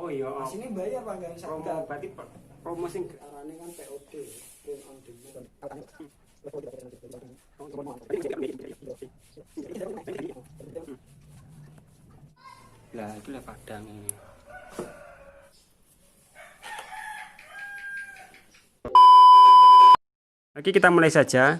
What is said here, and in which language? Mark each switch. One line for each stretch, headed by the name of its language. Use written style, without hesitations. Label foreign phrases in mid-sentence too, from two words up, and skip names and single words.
Javanese: ya. Asine bayar Pak gawe sak Promo berarti promo sing arane kan POD,
English: print on demand.
Indonesian: lah itulah Padang ini. Oke, kita mulai saja.